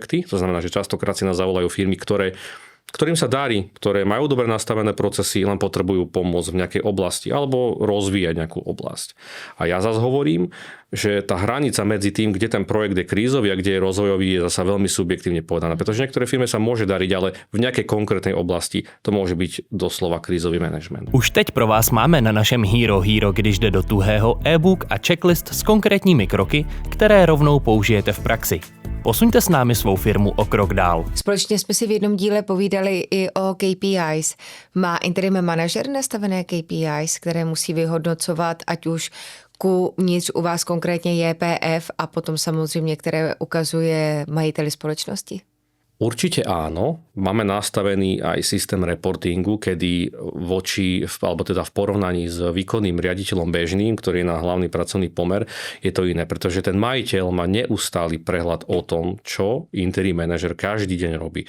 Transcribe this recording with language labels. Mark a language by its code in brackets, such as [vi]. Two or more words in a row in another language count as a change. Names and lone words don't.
[sk] To znamená, že častokrát si nás zavolajú firmy, ktorým sa darí, ktoré majú dobre nastavené procesy, len potrebujú pomôcť v nejakej oblasti alebo rozvíjať nejakú oblasť. A ja zase hovorím, že tá hranica medzi tým, kde ten projekt je krízový a kde je rozvojový, je zasa veľmi subjektívne povedaná. Pretože niektoré firme sa môže dariť, ale v nejakej konkrétnej oblasti to môže byť doslova krízový manažment. [cs] Už teď pro vás máme na našem Hero, když jde do tuhého, e-book a checklist s konkrétními kroky, které rovnou použijete v praxi. Posuňte s námi svou firmu o krok dál. Společně jsme si v jednom díle povídali i o KPIs. Má interim manažer nastavené KPIs, které musí vyhodnocovat, ať už kuvnitř u vás konkrétně JPF a potom samozřejmě, které ukazuje majiteli společnosti? [sk] Určite áno. Máme nastavený aj systém reportingu, kedy v porovnaní s výkonným riaditeľom bežným, ktorý je na hlavný pracovný pomer, je to iné, pretože ten majiteľ má neustály prehľad o tom, čo interim manažer každý deň robí.